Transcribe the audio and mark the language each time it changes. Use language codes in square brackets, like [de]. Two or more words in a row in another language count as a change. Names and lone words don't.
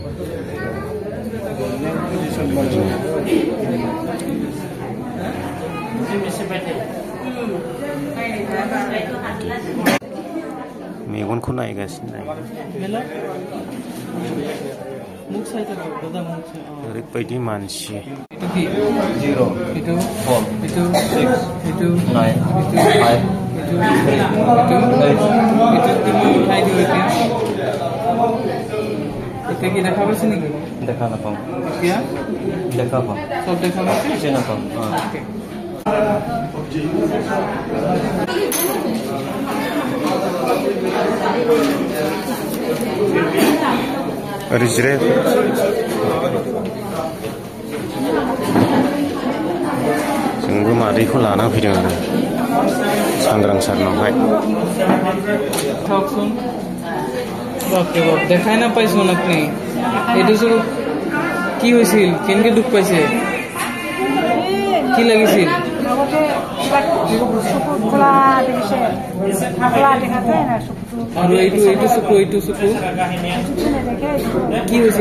[brx] मेगनखौ नायगासिनो ओरैबायदि मानसि [as] দেখা পাইছে নেকি? দেখা নাপাওঁ। এতিয়া দেখা পাওঁ, চব দেখা পাইছে নাপাওঁ। [brx] ओरै जिराय। जोंबो मादैखौ लाना फैदों आरो सांग्रां सारनावहाय। [as] বাপরে বাপ, দেখাই না পাইছোন আপনি? এইটো চব কি হৈছিল? কেনেকে দুখ পাইছে? কি লাগিছিল? আৰু এইটো চকু কি হৈছিল?